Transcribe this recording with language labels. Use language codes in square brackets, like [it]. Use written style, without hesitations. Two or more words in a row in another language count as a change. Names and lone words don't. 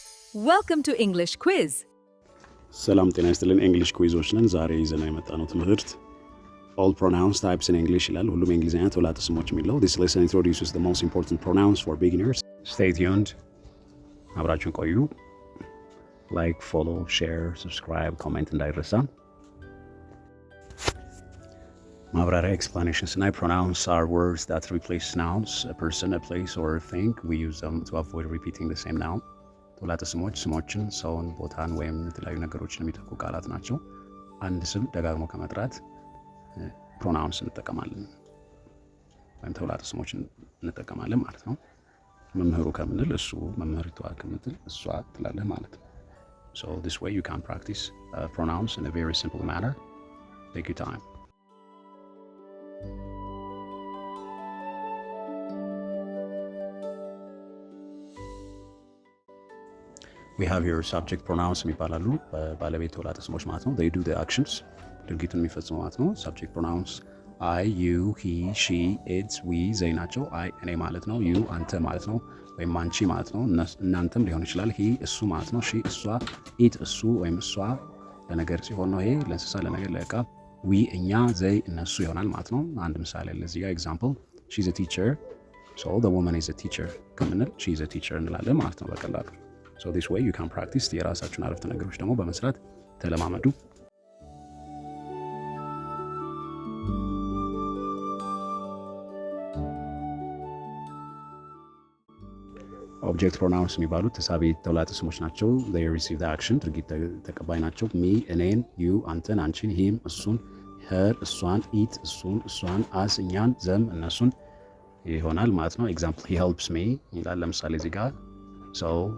[en] Welcome to English Quiz. [am] ሰላም ጤና ይስጥልን። እንግሊሽ ኩዊዞች ነን። ዛሬ ይዘን የመጣነው ትምህርት [en] all pronouns types in English [am] ይላል። ሁሉም የእንግሊዝኛ ተውላጠ ስሞች የሚለው [en] This lesson introduces the most important pronouns for beginners. Stay tuned. [am] አብራችሁን ቆዩ። [en] Like, follow, share, subscribe, comment እንዳይረሳ። ማብራሪያ explanations እና pronouns are words that replace nouns, a person, a place, or a thing. We use them to avoid repeating the same noun. [am] ተውላጠ ስሞች ስሞችን፣ ሰውን፣ ቦታን ወይም የተለያዩ ነገሮችን የሚተኩ ቃላት ናቸው። አንድ ስም ደጋግሞ ከመጥራት ፕሮናውንስ እንጠቀማለን ወይም ተውላጠ ስሞችን እንጠቀማለን ማለት ነው። መምህሩ ከምንል እሱ፣ መምህርቷ ከምትል እሷ ትላለህ ማለት ነው። [en] So this way you can practice pronouns in a very simple manner. Take your time. We have here subject pronouns [am] የሚባላሉ ባለቤት ተውላጠ ስሞች ማለት ነው። [en] They do the actions [am] ድርጊቱን የሚፈጽሙ ማለት ነው። [en] Subject pronouns I, you, he, she, it, we, they [am] ናቸው። I እኔ ማለት ነው። You አንተ ማለት ነው ወይም አንቺ ማለት ነው። እናንተም ሊሆን ይችላል። He እሱ ማለት ነው። She እሷ፣ it እሱ ወይም እሷ ለነገር ሲሆን ነው። ይሄ ለእንስሳ፣ ለነገር፣ ለዕቃ። We እኛ፣ they እነሱ ይሆናል ማለት ነው። አንድ ምሳሌ ለዚህ ጋር [en] example she's a teacher so the woman is a teacher [am] ከምንል [en] she's a teacher [am] እንላለን ማለት ነው በቀላሉ። [en] So this way you can practice [am] የራሳችሁን አረፍተ ነገሮች ደግሞ በመስራት ተለማመዱ። [en] object pronouns [am] የሚባሉት ተሳቢ ተውላጠ ስሞች ናቸው። [en] they receive the action [am] ድርጊት ተቀባይ ናቸው። me እኔን፣ you አንተን፣ አንቺን፣ him እሱን፣ her እሷን፣ it እሱን፣ እሷን፣ us እኛን፣ them እነሱን ይሆናል ማለት ነው። [en] example he helps me [am] ይላል ለምሳሌ እዚህ ጋር so